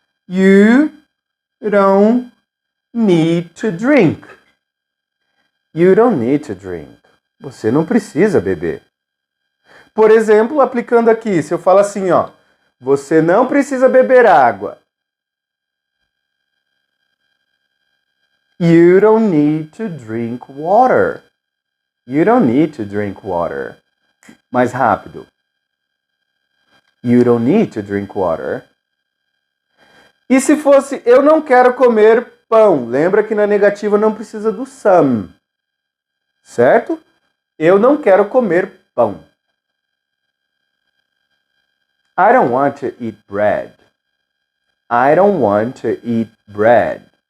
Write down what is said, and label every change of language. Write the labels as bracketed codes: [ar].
[en] You don't need to drink. You don't need to drink. [pt] Você não precisa beber. Por exemplo, aplicando aqui, se eu falo assim, ó, você não precisa beber água. [en] You don't need to drink water. You don't need to drink water. [pt] Mais rápido. [en] You don't need to drink water. [pt] E se fosse, eu não quero comer pão. Lembra que na negativa não precisa do some. Certo? Eu não quero comer pão. [en] I don't want to eat bread. I don't want to eat bread.